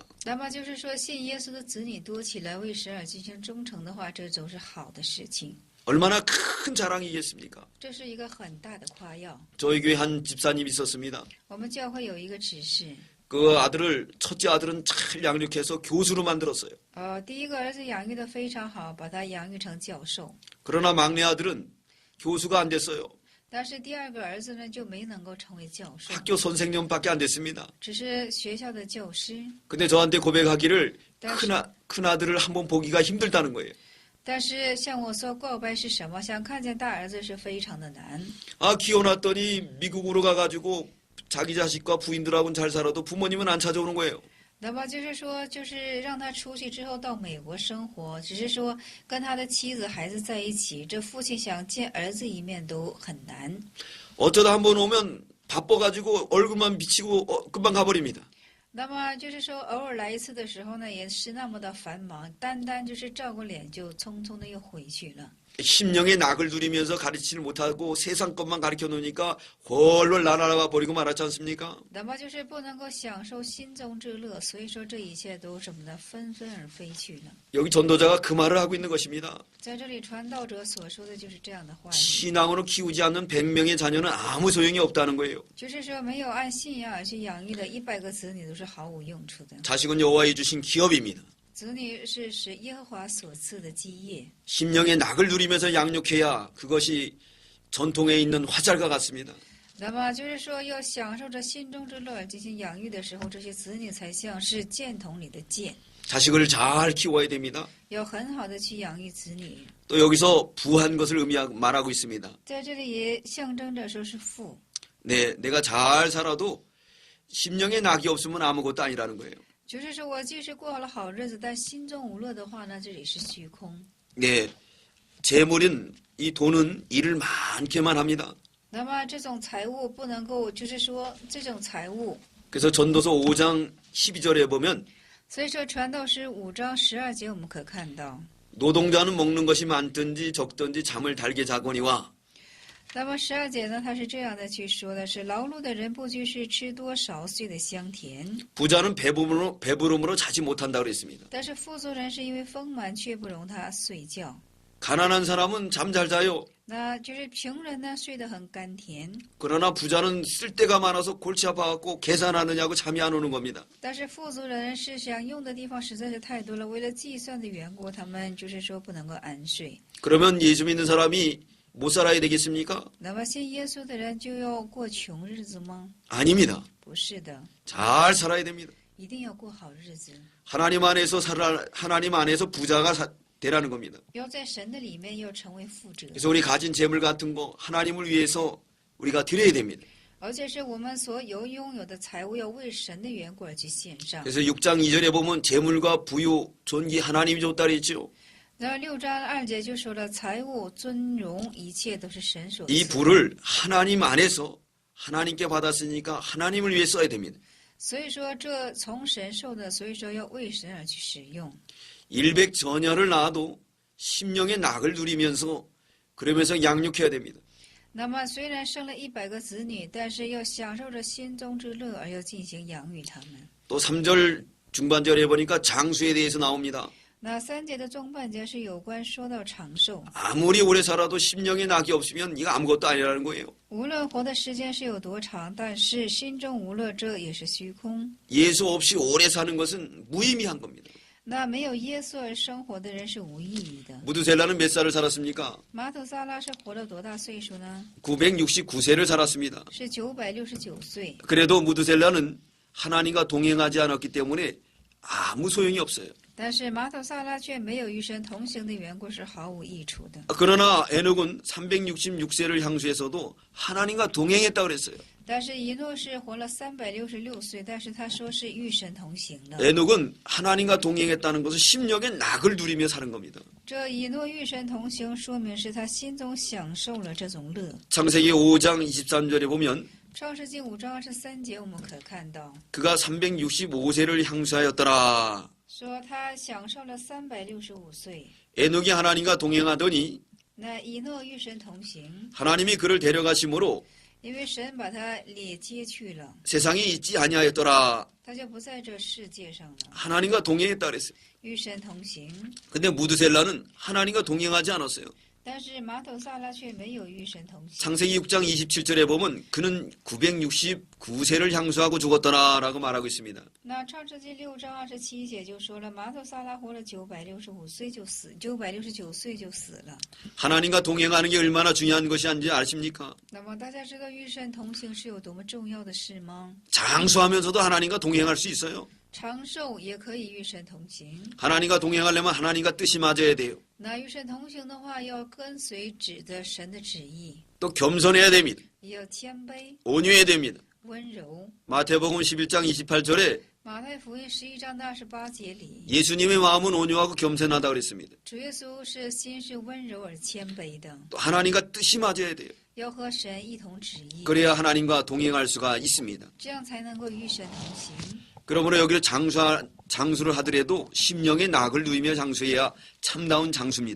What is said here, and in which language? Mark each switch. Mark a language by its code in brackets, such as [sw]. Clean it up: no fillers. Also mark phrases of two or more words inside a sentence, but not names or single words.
[zh] 那么就是说，信耶稣的子女多起来，为神而进行忠诚的话，这总是好的事情。 [ko] 얼마나 큰 자랑이겠습니까? [zh] 这是一个很大的夸耀。 [ko] 저희 교회 한 집사님이 있었습니다. [zh] 我们教会有一个指示， [ko] 그 첫째 아들은 잘 양육해서 교수로 만들었어요. [zh] 第一个儿子养育的非常好，把他养育成教授。 [ko] 그러나 막내 아들은 교수가 안 됐어요. [zh] 但是第二个儿子呢，就没能够成为教授， [ko] 학교 선생님밖에 안 됐습니다. [zh] 只是学校的教师。 [ko] 근데 저한테 고백하기를 네. 큰 아들을 한번 보기가 힘들다는 거예요. [zh] 但是向我说告白是什么？想看见大儿子是非常的难。 [ko] 아, 키워놨더니 미국으로 가가지고 자기 자식과 부인들하고는 잘 살아도 부모님은 안 찾아오는 거예요. [zh] 那么就是说，就是让他出去之后到美国生活，只是说跟他的妻子孩子在一起，这父亲想见儿子一面都很难。 [ko] 어쩌다 한번 오면 바빠가지고 얼굴만 비치고 금방 가버립니다. [zh] 那么就是说，偶尔来一次的时候呢，也是那么的繁忙，单单就是照顾脸就匆匆的又回去了。 [ko] 심령의 낙을 누리면서 가르치질 못하고 세상 것만 가르쳐 놓으니까 훨훨 날아가 버리고 말았지 않습니까? [zh] 那么就是不能够享受心中之乐，所以说这一切都什么呢？纷纷而飞去了。 [ko] 여기 전도자가 그 말을 하고 있는 것입니다. [zh] 在这里，传道者所说的就是这样的话语， [ko] 신앙으로 키우지 않는 100명의 자녀는 아무 소용이 없다는 거예요. [zh] 就是说没有按信仰而去养育的100个子女都是毫无用处的。 [ko] 자식은 여호와의 주신 기업입니다. [zh] 子女是使耶和华所赐的基业， [ko] 심령의 낙을 누리면서 양육해야 그것이 전통에 있는 화살과 같습니다. [zh] 那么就是说要享受着心中之乐而进行养育的时候，这些子女才像是箭筒里的箭， [ko] 자식을 잘 키워야 됩니다. [zh] 要很好的去养育子女。 [ko] 또 여기서 부한 것을 말하고 있습니다. [zh] 在这里也象征着说是父。 [ko] 네, 내가 잘 살아도 심령의 낙이 없으면 아무것도 아니라는 거예요. [zh] 就是说我即使过好了好日子，但心中无乐的话呢，这里是虚空。 [ko] 네, 재물은 이 돈은 일을 많게만 합니다. [zh] 那么这种财物不能够，就是说这种财物， [ko] 그래서 전도서 5장 12절에 보면 [zh] 所以说传道诗5章12节我们可看到， [ko] 노동자는 먹는 것이 많든지 적든지 잠을 달게 자거니와 [zh] 那么12节呢，他是这样的去说的是：劳碌的人不拘是吃多少睡得香甜， [ko] 부자는 배부름으로 자지 못한다고 그랬습니다. [zh] 但是富足人是因为丰满却不容他睡觉。 [ko] 가난한 사람은 잠 잘 자요. [zh] 那就是穷人呢睡得很甘甜， [ko] 그러나 부자는 쓸 데가 많아서 골치 아파갖고 계산하느냐고 잠이 안 오는 겁니다. [zh] 但是富足人是想用的地方实在是太多了，为了计算的缘故，他们就是说不能够安睡。 [ko] 그러면 예수 믿는 사람이 못 살아야 되겠습니까? [zh] 那么信耶稣的人就要过穷日子吗？ [ko] 아닙니다. [zh] 不是的， [ko] 잘 살아야 됩니다. [zh] 一定要过好日子。 [ko] 하나님 안에서 부자가 되라는 겁니다. [zh] 要在神的里面要成为富者， [ko] 그래서 우리 가진 재물 같은 거 하나님을 위해서 우리가 드려야 됩니다. [zh] 而且是我们所拥有的财物要为神的缘故而去献上。 [ko] 그래서 6장 2절에 보면 재물과 부유, 존귀 하나님이 줬다 그랬죠. [zh] 那6章2节就说了，财物、尊荣，一切都是神所 [ko] 이 [zh] 赐。 [ko] 부를 하나님 안에서 하나님께 받았으니까 하나님을 위해 써야 됩니다. [zh] 所以说，这从神受的，所以说要为神而去使用。 [ko] 일백 처녀를 낳아도 심령의 낙을 누리면서 그러면서 양육해야 됩니다. [zh] 那么虽然生了100个子女，但是要享受着心中之乐，而要进行养育他们。 [ko] 또 3절 중반절에 보니까 장수에 대해서 나옵니다. [zh] 那3节的中半节是有关说到长寿， [ko] 아무리 오래 살아도 심령의 낙이 없으면 이거 아무것도 아니라는 거예요. [zh] 无论活的时间是有多长，但是心中无乐，这也是虚空。 [ko] 예수 없이 오래 사는 것은 무의미한 겁니다. [zh] 那没有耶稣而生活的人是无意义的。 [ko] 무드셀라는 몇 살을 살았습니까? [zh] 马土萨拉是活了多大岁数呢？ [ko] 969세를 살았습니다. [zh] 是969岁。 [ko] 그래도 무드셀라는 하나님과 동행하지 않았기 때문에 아무 소용이 없어요. [zh] 但是马土萨拉却没有与神同行的缘故，是毫无益处的。 [ko] 그러나 에녹은 366세를 향수해서도 하나님과 동행했다 그랬어요. [zh] 但是以诺是活了366岁，但是他说是与神同行了。 [ko] 에녹은 하나님과 동행했다는 것은 심령의 낙을 누리며 사는 겁니다. [zh] 这以诺与神同行，说明是他心中享受了这种乐。 [ko] 창세기 5장 23절에 보면 [zh] 创世纪5章23节，我们可看到 [ko] 그가 365세를 향수하였더라. [zh] 说他享受了365岁。 [ko] 에녹이 하나님과 동행하더니 [zh] 那以诺与神同行， [ko] 하나님이 그를 데려가심으로 [zh] 因为神把他列接去了， [ko] 세상에 있지 아니하였더라. [zh] 他就不在这世界上了。 [ko] 하나님과 동행했다 그랬어요. [zh] 与神同行， [ko] 근데 무드셀라는 하나님과 동행하지 않았어요. [zh] 但是马土萨拉却没有与神同行。 [ko] 창세기 6장 27절에 보면 그는 969세를 향수하고 죽었더라라고 말하고 있습니다. [zh] 那创世纪6章27节就说了，马土萨拉活了965岁就死，969岁就死了。 [ko] 하나님과 동행하는 게 얼마나 중요한 것이 아닌지 아십니까? [zh] 那么大家知道与神同行是有多么重要的事吗？ [ko] 장수하면서도 하나님과 동행할 수 있어요. [zh] 长寿也可以与神同行。 [ko] 하나님과 동행하려면 하나님과 뜻이 맞아야 돼요. [zh] 那与神同行的话，要跟随指着神的旨意， [ko] 또 겸손해야 됩니다. [zh] 也要谦卑、 [ko] 온유해야 됩니다. [zh] 温柔。 [ko] 마태복음 11장 28절에 [zh] 马太福音11章的28节里， [ko] 예수님의 마음은 온유하고 겸손하다 그랬습니다. [zh] 主耶稣是心是温柔而谦卑的， [ko] 또 하나님과 뜻이 맞아야 돼요. [zh] 要和神一同旨意， [ko] 그래야 하나님과 동행할 수가 있습니다. [zh] 这样才能够与神同行。 [ko] 그러므로 여기를 장수를 하더라도 심령의 낙을 누리며 장수해야 참다운 장수입니다.